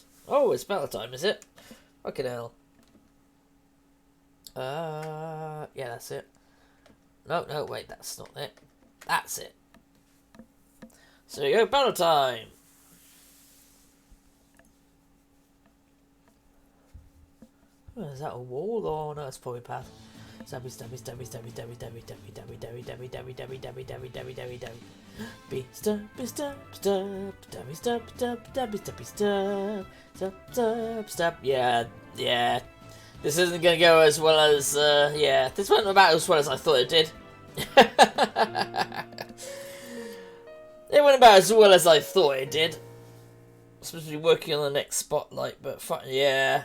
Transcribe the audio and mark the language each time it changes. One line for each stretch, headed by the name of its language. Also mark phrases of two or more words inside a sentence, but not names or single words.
English: Oh, it's battle time, is it? Fucking hell. Yeah, that's it. No, wait, that's not it. That's it. So you go, battle time. Oh, is that a wall? Oh no, it's probably a path. Stabby, stabby, stabby, stabby, stabby, stabby, stabby, stabby, stabby, stabby, stabby, stabby, stabby, stabby, stabby, stabby, stabby. Be stab, stab, stab, stabby, stab, stab, stabby, stabby, stab, stab, stab, stab. Yeah. This isn't gonna go as well as, yeah. This went about as well as I thought it did. It went about as well as I thought it did. I'm supposed to be working on the next spotlight, but yeah.